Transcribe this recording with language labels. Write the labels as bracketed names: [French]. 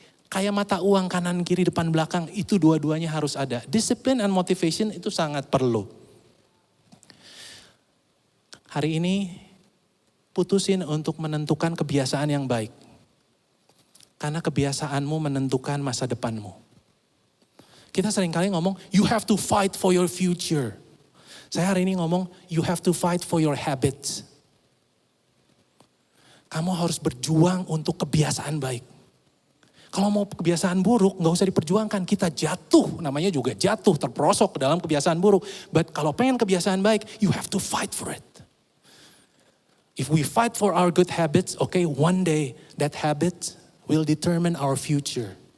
[Indonesian] Kayak mata uang kanan, kiri, depan, belakang, itu dua-duanya harus ada. [English] Discipline and motivation [Indonesian] itu sangat perlu. Hari ini putusin untuk menentukan kebiasaan yang baik. Karena kebiasaanmu menentukan masa depanmu. Kita seringkali ngomong, [English] you have to fight for your future. [Indonesian] Saya hari ini ngomong, [English] you have to fight for your habits. [Indonesian] Kamu harus berjuang untuk kebiasaan baik. Kalau mau kebiasaan buruk, gak usah diperjuangkan. Kita jatuh, namanya juga jatuh, terperosok ke dalam kebiasaan buruk. [English] But [Indonesian] kalau pengen kebiasaan baik, [English] you have to fight for it. If we fight for our good habits, okay, one day that habit will determine our future.